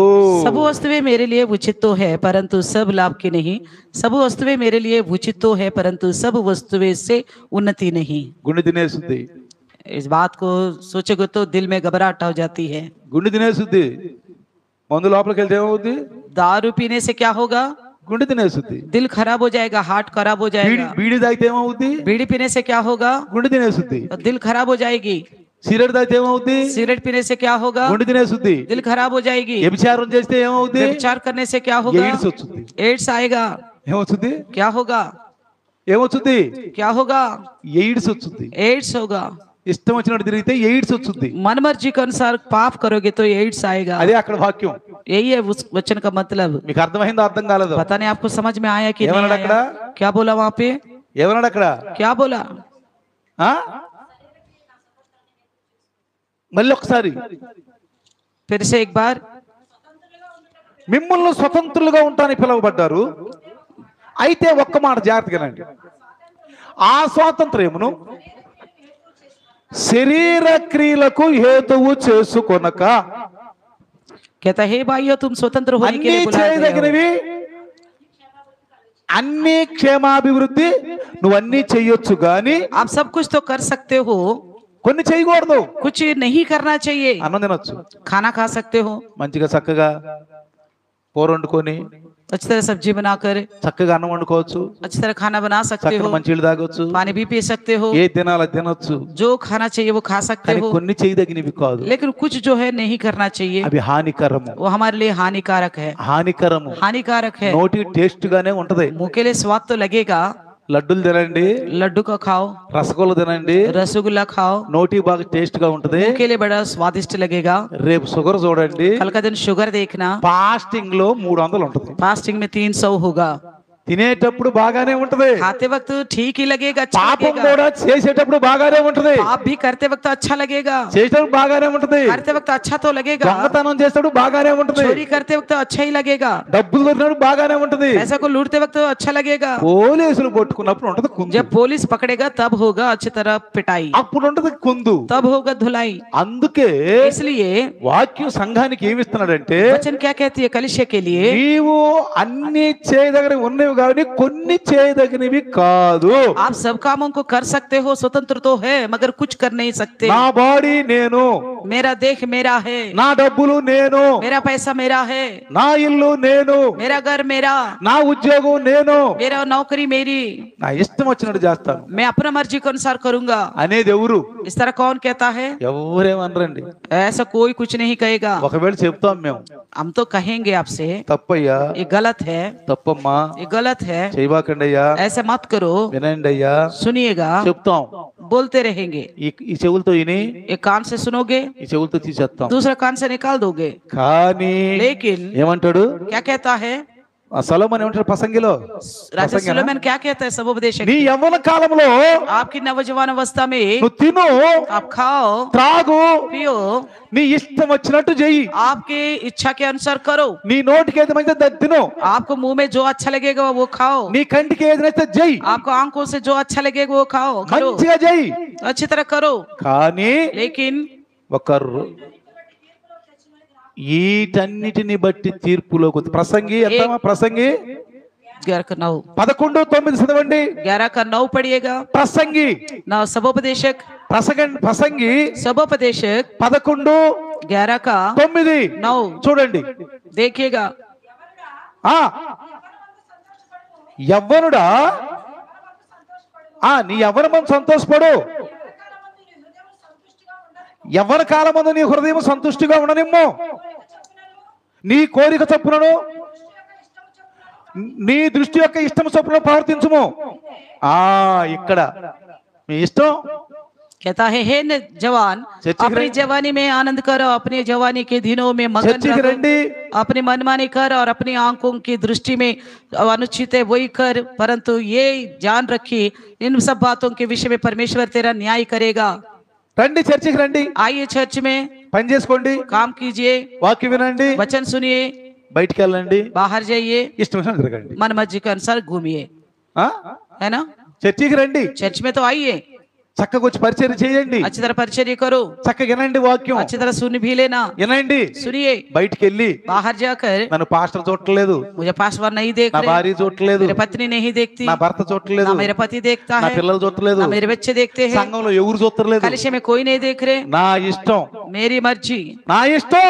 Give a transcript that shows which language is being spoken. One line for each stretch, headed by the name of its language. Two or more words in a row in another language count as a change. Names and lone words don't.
Hindi: सब वस्तुएं मेरे लिए उचित तो है परंतु सब लाभ की नहीं, सब वस्तुएं मेरे लिए उचित तो है परंतु सब वस्तुएं से उन्नति नहीं।
Telugu: గుండె తినేస్తుంది,
Hindi: इस बात को सोचोगे तो दिल में घबराहट हो जाती है।
Telugu: గుండె తినేస్తుంది. మందు లోపలికి వెళ్తే ఏమవుద్ది,
Hindi: दारू पीने से क्या होगा,
Telugu: గుండె తినేస్తుంది.
Hindi: दिल खराब हो जाएगा, हार्ट खराब हो जाएगा।
Telugu: బీడి తాగితే ఏమవుద్ది,
Hindi: बीड़ी पीने से क्या होगा,
Telugu: గుండె తినేస్తుంది.
Hindi: तो दिल खराब हो जाएगी।
Telugu: సిగరెట్ తాగితే ఏమవుద్ది,
Hindi: सिगरेट पीने से क्या होगा,
Telugu: గుండె తినేస్తుంది.
Hindi: दिल खराब हो जाएगी।
Telugu: వ్యభిచారం చేస్తే ఏమవుద్ది,
Hindi: व्यभिचार करने से क्या होगा,
Telugu: ఎయిడ్స్ వస్తుంది.
Hindi: एड्स आएगा।
Telugu: ఏమవుతుంది,
Hindi: क्या होगा,
Telugu: ఏమవుతుంది,
Hindi: क्या होगा,
Telugu: ఎయిడ్స్ వస్తుంది.
Hindi: एड्स होगा।
Telugu: ఇష్టం వచ్చినట్టు తిరిగితే ఎయిడ్స్ వస్తుంది.
Hindi: मन मर्जी के अनुसार पाप करोगे तो एड्स आएगा।
Telugu: అదే అక్కడ వాక్యం.
Hindi: यही है उस वचन का मतलब।
Telugu: మీకు అర్థమైందో అర్థం కాలేదు,
Hindi: पता नहीं आपको समझ में आया कि नहीं
Telugu: ఏమన్నాడు
Hindi: आया?
Telugu: అక్కడ,
Hindi: क्या बोला वहां पे,
Telugu: ఏమన్నాడు అక్కడ,
Hindi: क्या बोला,
Telugu: మళ్ళీ ఒకసారి
Hindi: फिर से एक बार,
Telugu: మిమ్మల్ని స్వతంత్రులుగా ఉంటానికి పిలువబడ్డారు, అయితే ఒక్క మాట జాగ్రత్తగానండి, ఆ స్వాతంత్ర్యమును శరీర క్రియలకు హేతువు చేసుకొనక
Hindi: कहता है भाइयों तुम स्वतंत्र होने के
Telugu: అన్ని
Hindi: लिए बुलाए गए हो।
Telugu: చేయదగినవి, అన్ని క్షేమాభివృద్ధి నువ్వు అన్ని చెయ్యొచ్చు గాని
Hindi: आप सब कुछ तो कर सकते हो,
Telugu: కొన్ని చేయకూడదు.
Hindi: कुछ नहीं करना चाहिए।
Telugu: అన్నం తినొచ్చు,
Hindi: खाना खा सकते हो,
Telugu: మంచిగా చక్కగా కూర వండుకొని
Hindi: अच्छी तरह सब्जी बनाकर
Telugu: చక్కగా అన్నం వండుకోవచ్చు,
Hindi: अच्छी तरह खाना बना सकते
Telugu: చక్కగా
Hindi: हो,
Telugu: మంచి నీళ్ళు తాగొచ్చు,
Hindi: पानी भी पी सकते हो,
Telugu: ఏ తినాలో అది తినొచ్చు.
Hindi: जो खाना चाहिए वो खा सकते
Telugu: కానీ
Hindi: हो,
Telugu: కొన్ని చేయదగినవి కాదు,
Hindi: लेकिन कुछ जो है नहीं करना चाहिए,
Telugu: అవి హానికరము.
Hindi: वो हमारे लिए हानिकारक है।
Telugu: హానికరము
Hindi: हानिकारक है,
Telugu: నోటికి టేస్ట్ గానే ఉంటది.
Hindi: मुंह के लिए स्वाद तो लगेगा,
Telugu: లడ్డూలు తినండి,
Hindi: लड्डू का खाओ,
Telugu: రసగుల్లా తినండి,
Hindi: रसगुल्ला खाओ,
Telugu: నోటికి బాగా టేస్ట్ గా ఉంటది.
Hindi: मुंह के लिए बड़ा स्वादिष्ट लगेगा।
Telugu: రేపు షుగర్ చూడండి,
Hindi: कल का दिन शुगर देखना,
Telugu: ఫాస్టింగ్ లో 300 ఉంటది.
Hindi: फास्टिंग में 300 होगा।
Telugu: తినేటప్పుడు బాగానే ఉంటది,
Hindi: खाते वक्त ठीक ही लगेगा, अच्छा
Telugu: పాపం
Hindi: लगेगा।
Telugu: కూడా చేసేటప్పుడు బాగానే ఉంటది,
Hindi: पाप भी करते वक्त अच्छा लगेगा,
Telugu: చేసేటప్పుడు బాగానే ఉంటది,
Hindi: करते वक्त अच्छा तो लगेगा,
Telugu: దొంగతనం చేసేటప్పుడు బాగానే ఉంటది,
Hindi: चोरी करते वक्त अच्छा ही लगेगा,
Telugu: డబ్బులు దొరికినప్పుడు బాగానే ఉంటది,
Hindi: पैसा को लूटते वक्त अच्छा लगेगा।
Telugu: పోలీసులు పట్టుకున్నప్పుడు ఉంటది కుందు,
Hindi: जब पुलिस पकड़ेगा तब होगा अच्छी तरह पिटाई,
Telugu: అప్పుడు ఉంటది కుందు.
Hindi: तब होगा धुलाई।
Telugu: అందుకే
Hindi: इसलिए
Telugu: వాక్యం సంఘానికి ఏమి ఇస్తున్నాడంటే,
Hindi: वचन क्या कहती है कलीसिया के लिए,
Telugu: నీవు అన్ని చేయదగినవి ఉన్నవి కానీ కొన్ని చేయదగినవి కాదు.
Hindi: आप सब कामों को कर सकते हो, स्वतंत्र तो है मगर कुछ कर नहीं सकते।
Telugu: నా బాడీ నేను,
Hindi: मेरा देह मेरा है,
Telugu: నా డబ్బులు నేను,
Hindi: मेरा पैसा मेरा है,
Telugu: నా ఇల్లు నేను,
Hindi: मेरा घर मेरा,
Telugu: నా ఉద్యోగం నేను,
Hindi: मेरा नौकरी मेरी,
Telugu: నా ఇష్టం వచ్చినట్టు చేస్తాను
Hindi: मैं अपना मर्जी के अनुसार करूंगा।
Telugu: అనేది ఎవరు?
Hindi: इस तरह कौन कहता है?
Telugu: ఎవరేమనరండి.
Hindi: ऐसा कोई कुछ नहीं कहेगा।
Telugu: ఒకవేళ చెప్తాం మేము,
Hindi: हम तो कहेंगे आपसे
Telugu: తప్పయ్యా,
Hindi: ये गलत है,
Telugu: తప్పమ్మా,
Hindi: ये गलत है,
Telugu: చేయబాకండి అయ్యా,
Hindi: ऐसे मत करो,
Telugu: వినండి అయ్యా
Hindi: सुनिएगा,
Telugu: చెప్తాం.
Hindi: बोलते रहेंगे।
Telugu: ఈ చెవులతో విని
Hindi: एक कान से सुनोगे,
Telugu: ఈ చెవులతో తీసేస్తాం.
Hindi: दूसरा कान से निकाल दोगे।
Telugu: కానీ
Hindi: लेकिन
Telugu: ఏమంటాడు
Hindi: क्या कहता है
Telugu: సొలొమోను? ఏమంటాడు ప్రసంగిలో?
Hindi: राजा सुलेमान? क्या कहता है सभोपदेशक?
Telugu: నీ యవ్వన కాలంలో
Hindi: आपकी नवजवान अवस्था में
Telugu: నువ్వు తిను,
Hindi: आप खाओ,
Telugu: త్రాగు,
Hindi: पियो,
Telugu: నీ ఇష్టం వచ్చినట్టు చెయ్యి,
Hindi: आपके इच्छा के अनुसार करो,
Telugu: నీ నోటికి ఏది మంచిదో అది తిను,
Hindi: आपको मुंह में जो अच्छा लगेगा वो खाओ,
Telugu: నీ కంటికి ఏది నచ్చితే చెయ్యి,
Hindi: आपको आंखों से जो अच्छा लगेगा वो खाओ, करो,
Telugu: మంచిగా చెయ్యి.
Hindi: अच्छी तरह करो।
Telugu: కానీ
Hindi: लेकिन
Telugu: ఒకరు వీటన్నిటిని బట్టి తీర్పులోకి వస్తుంది. ప్రసంగి ఎంత? ప్రసంగి
Hindi: 11 का 9,
Telugu: 11:9 చదవండి.
Hindi: 11 का 9 पढ़िएगा।
Telugu: ప్రసంగి
Hindi: ना सभोपदेशक,
Telugu: ప్రసంగి
Hindi: सभोपदेशक 11:9 11 का 9
Telugu: చూడండి.
Hindi: देखिएगा।
Telugu: యవ్వనుడా, నీ యవ్వనము సంతోషపడు, యవ్వన కాలమందు నీ హృదయం సంతుష్టిగా ఉండనిమ్ము, నీ కోరిక చొప్పునను నీ దృష్టి యొక్క ఇష్టం చొప్పున ప్రవర్తించుము. ఇక్కడ మీ ఇష్టం.
Hindi: कहता है हे जवान, अपनी जवानी में आनंद करो, अपनी जवानी के दिनों में मगन रहो, अपनी मनमानी कर और अपनी आंखों की दृष्टि में अनुचित है वही कर, परंतु ये जान रखी इन सब बातों के विषय में परमेश्वर तेरा न्याय करेगा।
Telugu: రండి, చర్చికి రండి,
Hindi: आइए चर्च में
Telugu: పని చేసుకోండి,
Hindi: काम कीजिए,
Telugu: వాక్యం వినండి,
Hindi: वचन सुनिए,
Telugu: బయటికి వెళ్ళండి,
Hindi: बाहर जाइए,
Telugu: ఇష్టం వచ్చినట్టు తిరగండి,
Hindi: मन मर्जी के अनुसार घूमिए, है ना।
Telugu: చర్చికి రండి,
Hindi: चर्च में तो आइए,
Telugu: చక్కగా వచ్చి పరిచర్య చేయండి,
Hindi: अच्छी तरह परिचर्या करो,
Telugu: చక్కగా వినండి, వాక్యం
Hindi: अच्छी तरह सुन भी लेना,
Telugu: వినండి,
Hindi: सुनिए,
Telugu: బయటికి వెళ్ళి
Hindi: बाहर जाकर
Telugu: నన్ను పాస్టర్ చూడట్లేదు,
Hindi: मुझे पासवान नहीं देख
Telugu: నా
Hindi: रहे,
Telugu: భార్య చూడట్లేదు,
Hindi: मेरे पत्नी नहीं देखती,
Telugu: నా భర్త చూడట్లేదు,
Hindi: ना मेरे पति देखता
Telugu: నా
Hindi: है,
Telugu: పిల్లలు చూడట్లేదు,
Hindi: ना मेरे बच्चे देखते हैं,
Telugu: సంఘంలో ఎవరు చూడట్లేదు,
Hindi: कलिशे में कोई नहीं देख रहे,
Telugu: నా ఇష్టం,
Hindi: मेरी मर्जी,
Telugu: నా ఇష్టం,